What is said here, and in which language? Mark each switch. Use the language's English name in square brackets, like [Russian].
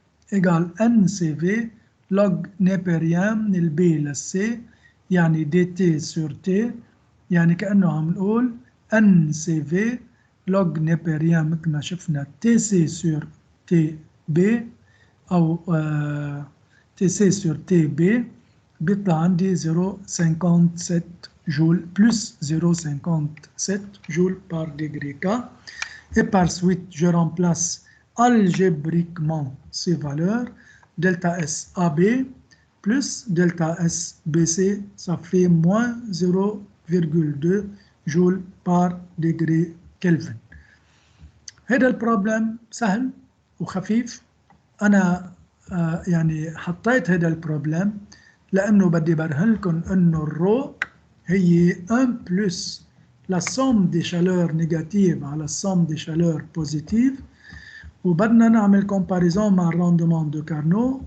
[Arabic] égale ان سي في log نيبريان من البي للسي، يعني دي تي سور تي، يعني كأنه عم نقول ان سي في log نيبريان مثل ما شفنا تي سي سور تي بي أو تي سي سور تي بي، بيطلع عندي 0.57 جول بلس 0.57 جول بار ديجري كا. [French] Et par suite, je remplace algébriquement ces valeurs. Delta S AB plus delta S BC, ça fait moins 0,2 joules par degré Kelvin. [Arabic] هذا البروبلم سهل وخفيف. أنا يعني حطيت هذا البروبلم لأنه بدي برهن لكم أنه الرو هي 1 بلس [French] la somme des chaleurs négatives [Arabic] على [French] somme des chaleurs positives، [Arabic] وبدنا نعمل comparaison مع الراندومون دو كارنو.